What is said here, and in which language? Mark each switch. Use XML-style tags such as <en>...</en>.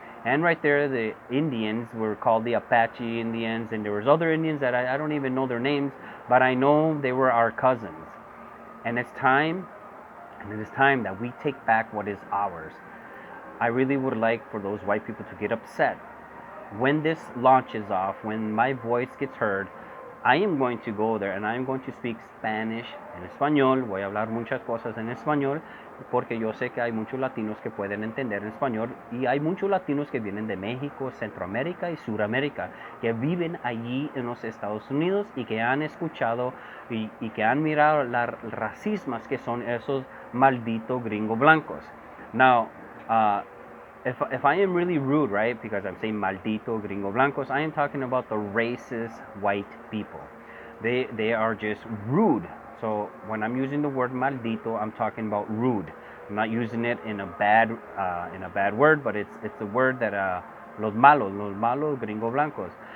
<en>And right there, the Indians were called the Apache Indians, and there was other Indians that I don't even know their names, but I know they were our cousins. And it's time And it is time that we take back what is ours. I really would like for those white people to get upset. When this launches off, when my voice gets heard, I am going to go there and I am going to speak Spanish</en> <es>en español. Voy a hablar muchas cosas en español porque yo sé que hay muchos latinos que pueden entender en español y hay muchos latinos que vienen de México, Centroamérica y Suramérica que viven allí en los Estados Unidos y que han escuchado y que han mirado las racismas que son esos malditos gringos blancos.</es> <en>Now, if I am really rude, right, because I'm saying</en> <es>maldito gringo blancos,</es> <en>I am talking about the racist white people. They are just rude. So when I'm using the word maldito, I'm talking about rude. I'm not using it in a bad word, but it's a word that</en> <es>los malos gringo blancos.</es>